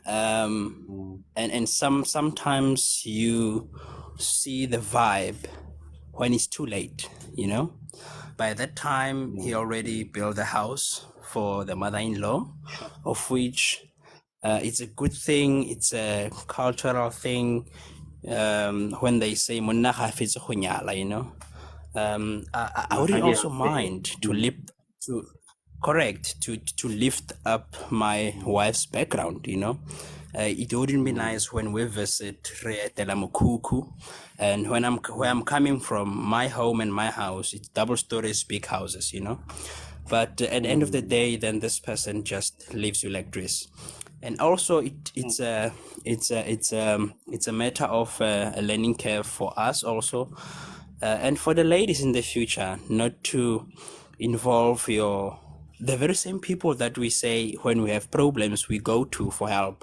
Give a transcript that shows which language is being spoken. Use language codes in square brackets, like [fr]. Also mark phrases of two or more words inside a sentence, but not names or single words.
[en] And sometimes you see the vibe when it's too late, you know. By that time, he already built a house for the mother-in-law, of which it's a good thing. It's a cultural thing. When they say [tn] "Monna hafetse go nyala," [en] you know, I wouldn't also mind to lift to correct to lift up my wife's background, you know. It wouldn't be nice when we visit [tn] re etela mokhukhu, [en] and where I'm coming from, my home and my house, it's double stories, big houses, you know. But at the end of the day, then this person just leaves you like this. And also it's a matter of a learning curve for us also, and for the ladies in the future, not to involve the very same people that we say when we have problems we go to for help.